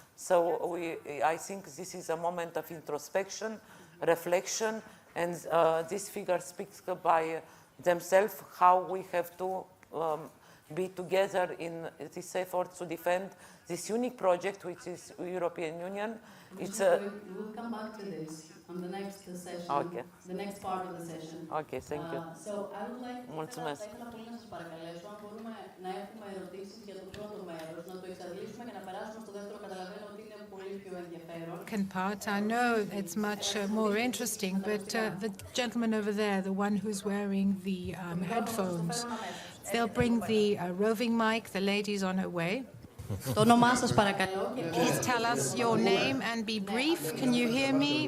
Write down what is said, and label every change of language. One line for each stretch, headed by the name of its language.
English: So I think this is a moment of introspection, reflection, and these figures speak by themselves how we have to be together in this effort to defend this unique project, which is European Union. It's a... We'll come back to this on the next session, okay. The next part of the session. Okay, thank you. So I would like
Romanian: Mulțumesc.
Greek: θα ήθελα πολύ να σας παρακαλέσω αν μπορούμε να έχουμε ερωτήσεις για το πρώτο μέρος, να το εξαντλήσουμε και να περάσουμε στο δεύτερο. Καταλαβαίνω ότι είναι πολύ πιο ενδιαφέρον.
English: Second part, I know it's much more interesting, but the gentleman over there, the one who's wearing the headphones, they'll bring the roving mic. The lady's on her way. Please tell us your name and be brief. Can you hear me?